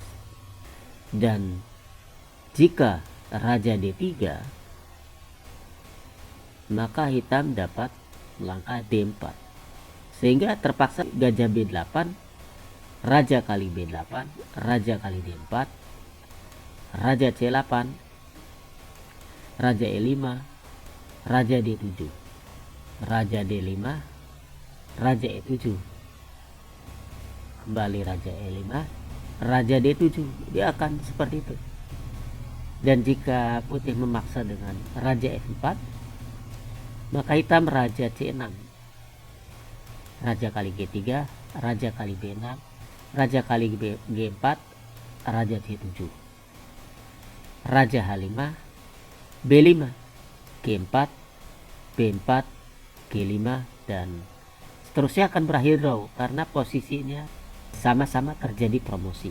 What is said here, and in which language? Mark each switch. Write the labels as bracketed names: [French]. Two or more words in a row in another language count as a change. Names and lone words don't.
[Indonesian] Dan jika raja D3, maka hitam dapat melangkah D4, sehingga terpaksa gajah B8, raja kali B8, raja kali D4, raja C8, raja E5, raja D7, raja D5, raja E7, kembali raja E5, raja D7. Dia akan seperti itu. Dan jika putih memaksa dengan raja F4, maka hitam raja C6, raja kali G3, raja kali B6, raja kali G4, raja C7, raja H5, B5, G4, B4, G5, dan seterusnya akan berakhir draw karena posisinya sama-sama terjadi promosi.